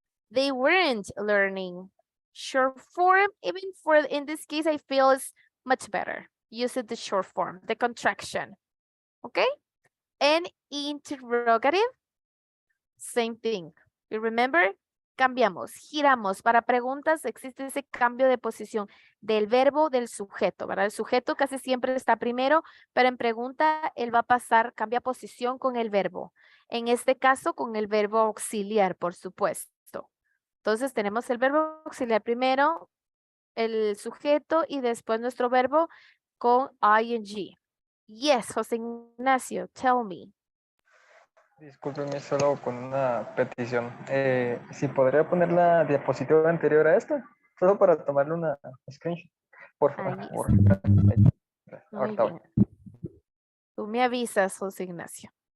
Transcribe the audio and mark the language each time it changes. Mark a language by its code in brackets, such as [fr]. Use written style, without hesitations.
[en] They weren't learning. Short form, even for, in this case, I feel is much better. Use it the short form, the contraction. Okay? And interrogative, same thing. You remember? [es] Cambiamos, giramos. Para preguntas existe ese cambio de posición del verbo del sujeto, ¿verdad? El sujeto casi siempre está primero, pero en pregunta él va a pasar, cambia posición con el verbo. En este caso con el verbo auxiliar, por supuesto. Entonces tenemos el verbo auxiliar primero, el sujeto y después nuestro verbo con ing. [en] Yes, José Ignacio, tell me. [es] Discúlpeme solo con una petición. Si podría poner la diapositiva anterior a esta, solo para tomarle una screenshot. Por favor. Muy bien. Tú me avisas, José Ignacio.